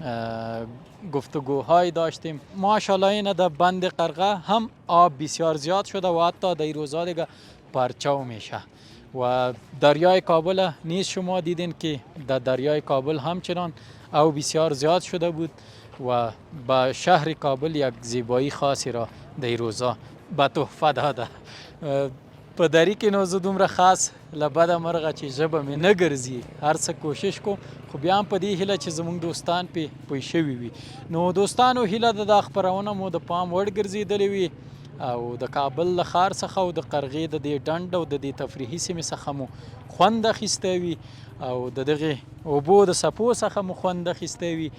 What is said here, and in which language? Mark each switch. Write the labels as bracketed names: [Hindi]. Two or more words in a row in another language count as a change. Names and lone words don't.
[Persian] گفتگوهای داشتیم ماشاءالله این در بند قرغه هم آب بسیار زیاد شده و حتی در این روزها دیگه پرچاو میشه و دریای کابل نیز شما دیدین که در دریای کابل همچنان او بسیار زیاد شده بود و به شهر کابل یک زیبایی خاصی را در روزا به تحفه داده. [Pashto] په دری کې نو زه دومره خاص له بده مرغه چې ژبه مې نه ګرځي، هر څه کوشش کوم، خو بیا هم په دې هیله چې زموږ دوستان پې پوه شوي وي. نو دوستانو هیله ده دا خپرونه مو د پام وړ ګرځېدلې وي او د کابل له ښار څخه او د قرغې د دې ډنډ او د دې تفریحي سیمې څخه مو خوند اخیستی وي او د دغې اوبو د څپو څخه مو خوند اخیستی وي.